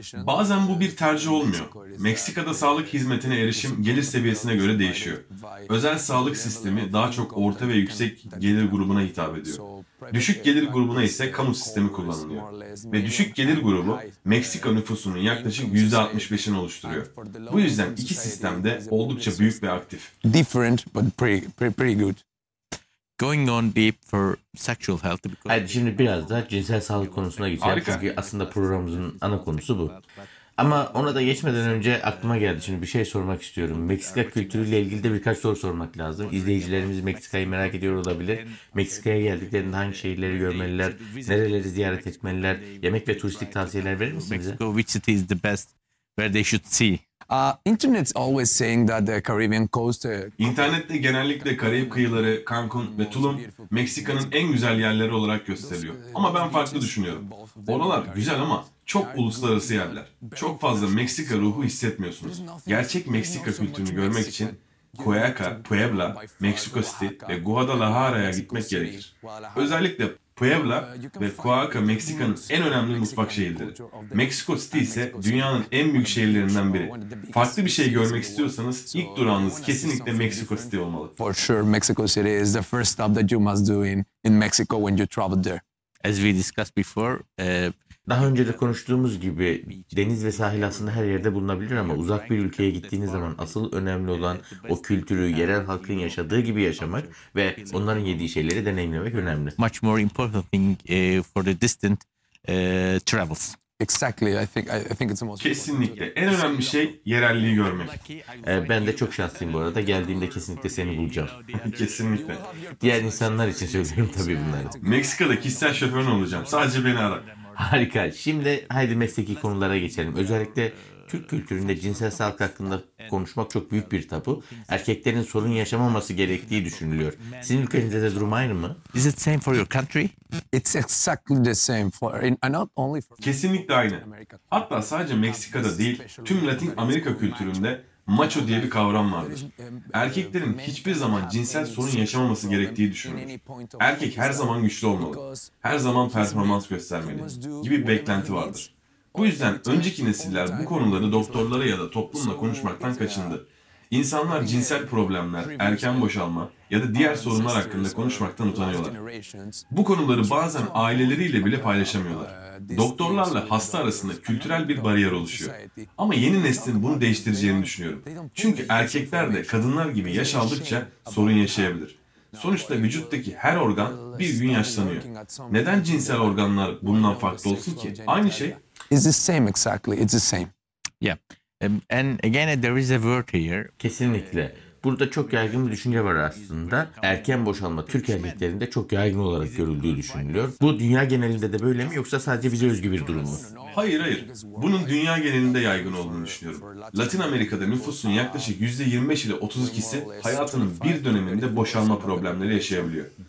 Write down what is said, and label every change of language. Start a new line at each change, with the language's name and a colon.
Turkish: Bazen bu bir tercih olmuyor. Meksika'da sağlık hizmetine erişim gelir seviyesine göre değişiyor. Özel sağlık sistemi daha çok orta ve yüksek gelir grubuna hitap ediyor. Düşük gelir grubuna ise kamu sistemi kullanılıyor. Ve düşük gelir grubu Meksika nüfusunun yaklaşık %65'ini oluşturuyor. Bu yüzden iki sistem de oldukça büyük ve aktif.
English: Different but pretty good. going on deep for sexual health. Because...
Turkish: Hadi şimdi biraz da cinsel sağlık konusuna geçelim. Çünkü aslında programımızın ana konusu bu. Ama ona da geçmeden önce aklıma geldi. Şimdi bir şey sormak istiyorum. Meksika kültürüyle ilgili de birkaç soru sormak lazım. İzleyicilerimiz Meksika'yı merak ediyor olabilir. Meksika'ya geldiklerinde hangi şehirleri görmeliler? Nereleri ziyaret etmeliler? Yemek ve turistik tavsiyeler verir misin bize?
English: Mexico, which city is the best where they should see? Internet always saying that the Caribbean coast.
Turkish: İnternette genellikle Karayip kıyıları, Cancun ve Tulum Meksika'nın en güzel yerleri olarak gösteriliyor. Ama ben farklı düşünüyorum. Oralar güzel ama çok uluslararası yerler. Çok fazla Meksika ruhu hissetmiyorsunuz. Gerçek Meksika kültürünü görmek için Cuyahoga, Puebla, Mexico City ve Guadalajara'ya gitmek gerekir. Özellikle Puebla ve Cuyahoga Meksika'nın en önemli mutfak şehirleri. Mexico City ise dünyanın en büyük şehirlerinden biri. Farklı bir şey görmek istiyorsanız ilk durağınız kesinlikle Mexico City olmalı.
English: For sure, Mexico City is the first stop that you must do in Mexico when you travel there. As we discussed before,
Turkish: daha önce de konuştuğumuz gibi deniz ve sahil aslında her yerde bulunabilir ama uzak bir ülkeye gittiğiniz zaman asıl önemli olan o kültürü yerel halkın yaşadığı gibi yaşamak ve onların yediği şeyleri deneyimlemek önemli.
English: Much more important thing for the distant travels. Exactly. I think it's the most.
Turkish: Kesinlikle. En önemli şey yerelliği görmek. Ben de çok şanslıyım bu arada. Geldiğimde kesinlikle seni bulacağım. Kesinlikle. Diğer insanlar için söylüyorum tabii bunları. Meksika'da kişisel şoförün olacağım. Sadece beni ara. Harika. Şimdi haydi mesleki konulara geçelim. Özellikle Türk kültüründe cinsel sağlık hakkında konuşmak çok büyük bir tabu. Erkeklerin sorun yaşamaması gerektiği düşünülüyor. Sizin ülkenizde de durum aynı mı?
English: Is it same for your country? It's exactly the same for not only for.
Turkish: Kesinlikle aynı. Hatta sadece Meksika'da değil, tüm Latin Amerika kültüründe macho diye bir kavram vardır. Erkeklerin hiçbir zaman cinsel sorun yaşamaması gerektiği düşünülür. Erkek her zaman güçlü olmalı, her zaman performans göstermeli gibi bir beklenti vardır. Bu yüzden önceki nesiller bu konuları doktorlara ya da toplumla konuşmaktan kaçındı. İnsanlar cinsel problemler, erken boşalma ya da diğer sorunlar hakkında konuşmaktan utanıyorlar. Bu konuları bazen aileleriyle bile paylaşamıyorlar. Doktorlarla hasta arasında kültürel bir bariyer oluşuyor. Ama yeni neslin bunu değiştireceğini düşünüyorum. Çünkü erkekler de kadınlar gibi yaş aldıkça sorun yaşayabilir. Sonuçta vücuttaki her organ bir gün yaşlanıyor. Neden cinsel organlar bundan farklı olsun ki? Aynı şey.
English: It's the same exactly. It's the same. Yeah. And again there is a word here.
Turkish: Kesinlikle. Burada çok yaygın bir düşünce var aslında. Erken boşalma Türk erkeklerinde çok yaygın olarak görüldüğü düşünülüyor. Bu dünya genelinde de böyle mi yoksa sadece bize özgü bir durum mu? Hayır hayır. Bunun dünya genelinde yaygın olduğunu düşünüyorum. Latin Amerika'da nüfusun yaklaşık %25 ile 32'si hayatının bir döneminde boşalma problemleri yaşayabiliyor.